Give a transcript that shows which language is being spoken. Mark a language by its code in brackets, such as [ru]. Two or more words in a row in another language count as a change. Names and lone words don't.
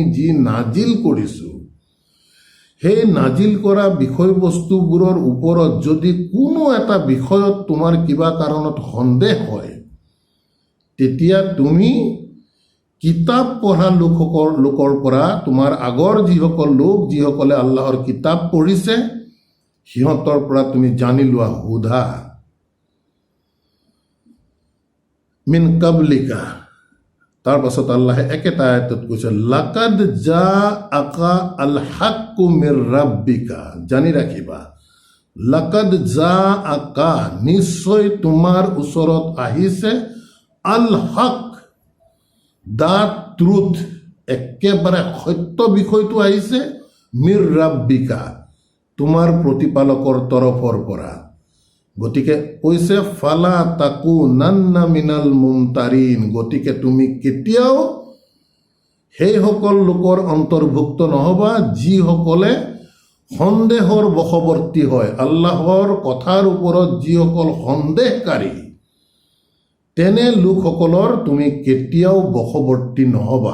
[as] যি নাজিল কৰিছোঁ, সেই নাজিল কৰা বিষয়বস্তুবোৰৰ ওপৰত যদি কোনো এটা বিষয়ত তোমাৰ কিবা কাৰণত সন্দেহ হয়, তেতিয়া তুমি কিতাপ পঢ়া লোকৰ পৰা, তোমাৰ আগৰ যিসকল লোক যিসকলে আল্লাহৰ কিতাপ পঢ়িছে সিহঁতৰ পৰা তুমি জানি লোৱা, সোধা। [ar] من قبلك, [as] তাৰ পাছত আল্লাহে একেটা আয়াতত কৈছে, [ar] لقد جاءك الحق من ربك, [as] জানি ৰাখিবা, [ar] لقد جاءك, [as] নিশ্চয় তোমাৰ ওচৰত আহিছে, [ar] الحق, [en] the truth, [as] একেবাৰে সত্য বিষয়টো আহিছে [ar] من ربك, [as] তোমাৰ প্ৰতিপালকৰ তৰফৰ পৰা। গতিকে কৈছে [ar] فلا تكونن من الممترين, [as] গতিকে তুমি কেতিয়াও সেইসকল লোকৰ অন্তৰ্ভুক্ত নহবা যিসকলে সন্দেহৰ বশৱৰ্তী হয়। আল্লাহৰ কথাৰ ওপৰত যিসকল সন্দেহকাৰী, তেনে লোকসকলৰ তুমি কেতিয়াও বশৱৰ্তী নহবা।